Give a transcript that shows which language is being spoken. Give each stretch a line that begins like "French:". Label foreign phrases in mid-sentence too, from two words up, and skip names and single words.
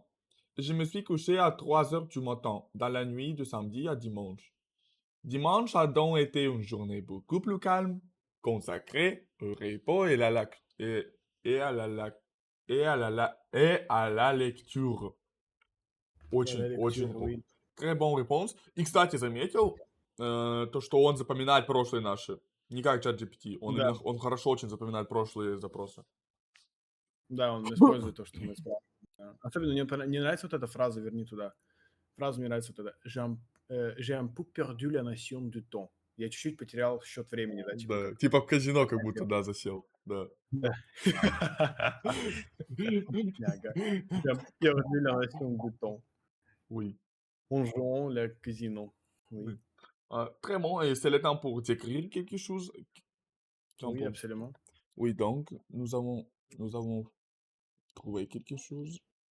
French: Je me suis couché à 3 heures du matin, dans la nuit de samedi à dimanche. Dimanche a donc été une journée beaucoup plus calme, consacrée au repos et, et à à la lecture.
Russian: Очень,
French: La
Russian: очень
French: lecture, oui. très bon réponse.
Russian: И, кстати, заметил, то, что он запоминает прошлые наши. Не как ChatGPT. Да, Он хорошо очень запоминает прошлые запросы. да, он использует то, что мы спрашиваем. Да. Особенно мне нравится вот эта фраза, верни туда. Фраза мне нравится вот эта.
French: J'ai un peu perdu la notion du temps.
Russian: Я чуть-чуть потерял счет времени, да, типа Да, как. типа в казино как будто, да, засел. Да. Да. Бедняга.
French: J'ai un peu perdu la notion du temps. Oui. En jouant le casino. Oui, Oui. Très bon, et c'est le temps pour décrire quelque chose. Qu'en oui, penses-tu? absolument. Oui, donc, nous avons trouvé quelque chose.